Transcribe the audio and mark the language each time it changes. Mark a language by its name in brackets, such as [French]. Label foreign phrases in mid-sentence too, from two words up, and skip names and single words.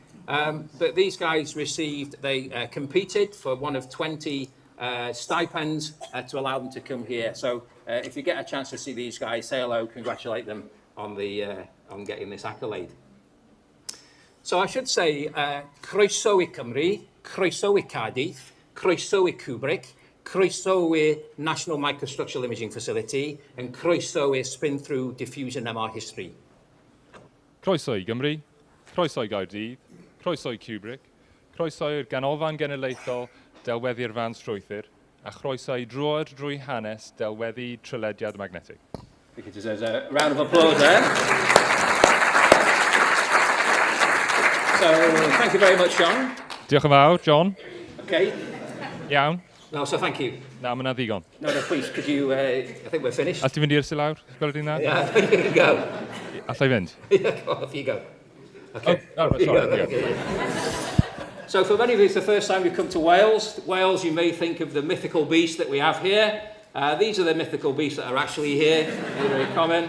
[English] But these guys received, they competed for one of 20 stipends to allow them to come here. So if you get a chance to see these guys, say hello, congratulate them on getting this accolade. So I should say, [Welsh] croeso I Cymru, croeso I Cardiff, croeso I Kubrick, croeso I National Microstructural Imaging Facility, and croeso I Spin-Through Diffusion MR History. Croeso I Gymru, croeso I Gaerdydd, croeso I Kubrick, croeso i'r ganolfan genedlaethol delweddu'r fan strwythur, a croeso I droed drwy hanes delweddu trylediad magnetic. [English] I think it deserves a round of applause there. So, thank you very much, John. [Welsh] Diolch yn fawr, John. [English] Okay. [Welsh] Iawn. [English] No, so thank you. [Welsh] Na, mae yna ddigon. [English] No, please, could you, I think we're finished. [Welsh] A ti fynd i'r sy'n lawr? Gweld i'n dda? [English] Yeah, you can go. [Welsh] Alla I fynd? [English] Yeah, off you go. Okay. Oh, right, sorry. Okay. So for many of you, it's the first time you've come to Wales. Wales, you may think of the mythical beast that we have here. These are the mythical beasts that are actually here. They're very common.